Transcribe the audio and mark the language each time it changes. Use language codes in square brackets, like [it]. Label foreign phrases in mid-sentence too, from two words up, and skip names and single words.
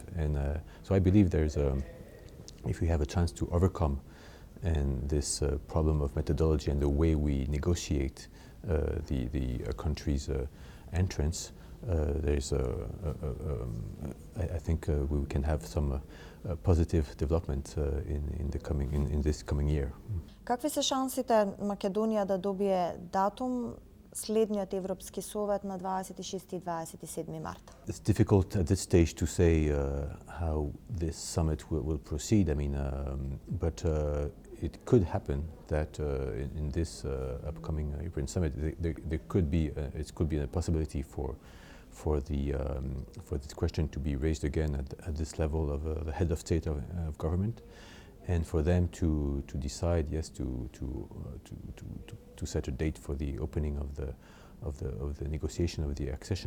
[en] And so I believe if we have a chance to overcome this problem of methodology and the way we negotiate the country's entrance, I think we can have some positive development in this coming year. [mk] Какви се шансите Македонија да добие датум следниот Европски совет на 26 и 27 марта? [en] It's difficult at this stage to say how this summit will proceed. I mean, but it could happen that in this upcoming European summit, there could be a possibility for this question to be raised again at this level of the head of state of government, and for them to decide, yes, to set a date for the opening of the negotiation of the accession.